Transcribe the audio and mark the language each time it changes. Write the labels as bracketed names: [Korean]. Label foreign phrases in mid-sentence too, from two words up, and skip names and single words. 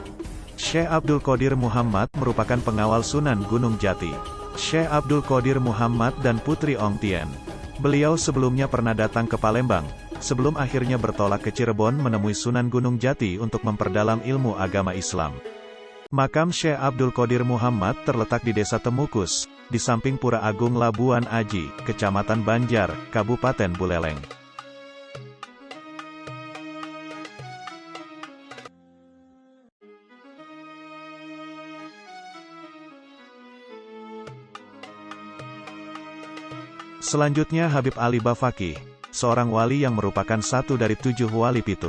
[Indonesian] Syekh Abdul Qadir Muhammad merupakan pengawal Sunan Gunung Jati. Syekh Abdul Qadir Muhammad dan Putri Ong Tien. Beliau sebelumnya pernah datang ke Palembang, sebelum akhirnya bertolak ke Cirebon menemui Sunan Gunung Jati untuk memperdalam ilmu agama Islam. Makam Syekh Abdul Qadir Muhammad terletak di Desa Temukus, di samping Pura Agung Labuan Aji, Kecamatan Banjar, Kabupaten Buleleng. Selanjutnya Habib Ali Bafaqih, seorang wali yang merupakan satu dari 7 wali pitu.